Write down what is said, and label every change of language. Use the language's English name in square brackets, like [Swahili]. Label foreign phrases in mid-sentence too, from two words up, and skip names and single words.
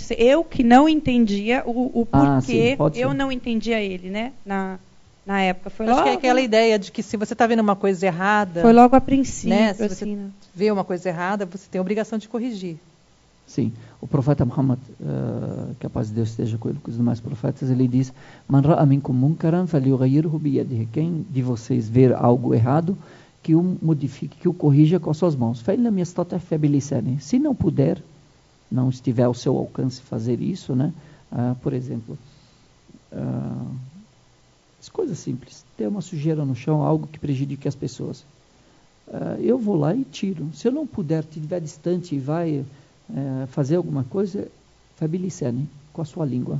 [Portuguese] Eu que não entendia o porquê, eu não entendia ele, né? Na época. Acho que é aquela ideia de que se você está vendo uma coisa errada... Foi logo a princípio. Né? Se você vê uma coisa errada, você tem a obrigação de corrigir. Sim. O profeta Muhammad, que a paz de Deus esteja com ele, com os demais profetas, ele diz: [Arabic] من رأى منكم منكرا فليغيره بيده. [Portuguese] Quem de vocês ver algo errado, que o modifique, que o corrija com as suas mãos. [Arabic] فإن لم يستطع فبلسانه. [Portuguese] Se não puder, não estiver ao seu alcance fazer isso, né? Por exemplo, coisas simples. Ter uma sujeira no chão, algo que prejudique as pessoas. Eu vou lá e tiro. Se eu não puder, estiver distante e vai fazer alguma coisa, fabilicene com a sua língua.